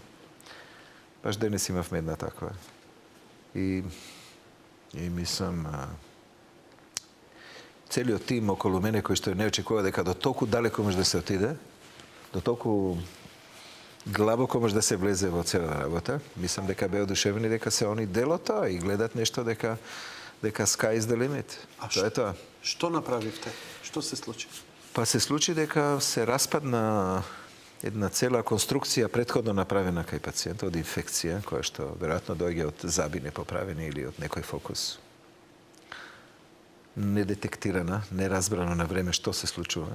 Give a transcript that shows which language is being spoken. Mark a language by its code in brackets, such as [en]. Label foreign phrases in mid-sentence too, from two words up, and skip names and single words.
[mk] Баш денес имавме една таква. И мислам, целиот тим околу мене кој што не очекува дека до толку далеко може да се отиде, до толку длабоко може да се влезе во цела работа. Мислам дека беа одушевени дека се они дел од тоа и гледат нешто дека [en] sky is the limit. [mk] Тоа е тоа. Што направивте? Што се случи? Па се случи дека се распадна една цела конструкција претходно направена кај пациент од инфекција, која што веројатно доаѓа од заби непоправени или од некој фокус. Недетектирана, неразбрано на време што се случува.